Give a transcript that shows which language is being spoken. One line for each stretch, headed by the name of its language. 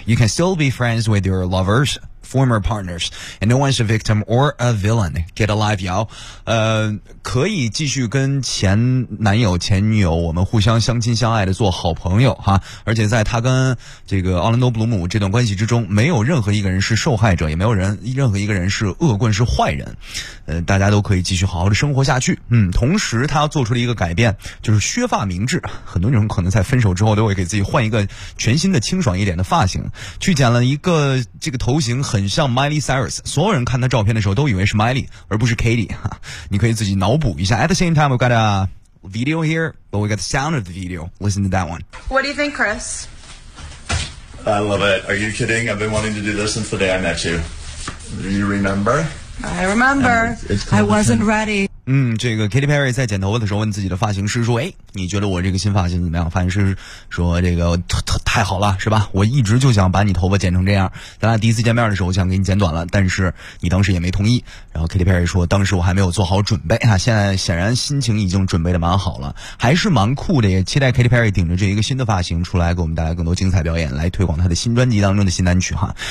English: You can still be friends with your lovers, former partners, and no one's a victim or a villain. Get alive, y'all.
Chinese: 可以继续跟前男友前女友我们互相相亲相爱的做好朋友哈。而且在他跟这个奥兰多布鲁姆这段关系之中，没有任何一个人是受害者，也没有任何一个人是恶棍是坏人。大家都可以继续好好的生活下去。同时他做出了一个改变，就是削发明志。很多女人可能在分手之后都会给自己换一个全新的清爽一点的发型，去剪了一个这个头型很像 Miley Cyrus， 所有人看他照片的时候都以为是 Miley 而不是 Katie。你可以自己脑补一下。
English: At the same time we've got a video here, but we got the sound of the video. Listen to that one. What do you think, Chris? I love it. Are you kidding? I've been wanting to do this since the day I met you. Do you remember? I remember. I wasn't ready.
Chinese: 这个 Katy Perry 在剪头发的时候问自己的发型师说，诶，你觉得我这个新发型怎么样？发型师说这个太好了，是吧，我一直就想把你头发剪成这样，咱俩第一次见面的时候我想给你剪短了，但是你当时也没同意。然后 Katy Perry 说，当时我还没有做好准备啊，现在显然心情已经准备的蛮好了，还是蛮酷的，也期待 Katy Perry 顶着这一个新的发型出来给我们带来更多精彩表演，来推广他的新专辑当中的新单曲哈。